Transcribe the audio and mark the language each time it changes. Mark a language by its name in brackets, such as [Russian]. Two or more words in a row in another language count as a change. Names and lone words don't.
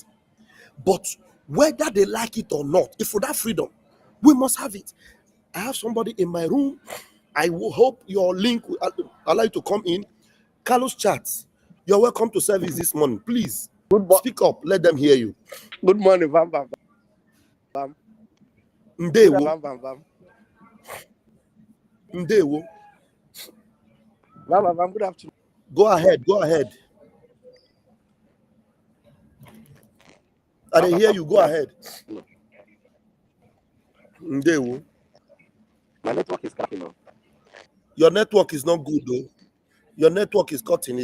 [English] But whether they like it or not, if for that freedom, we must have it. I have somebody in my room. I will hope your link will allow you to come in. Carlos Chats, you're welcome to service this morning. Please speak up. Let them hear you. Good morning, Vam Vam Vam. Ndewo. Vam Vam Vam. Ndewo. Vam Vam Vam. Good afternoon. Go ahead. Go ahead. I didn't hear you. Go ahead. Ndewo. My network is cutting off. Your network is not good though. Your network is cutting.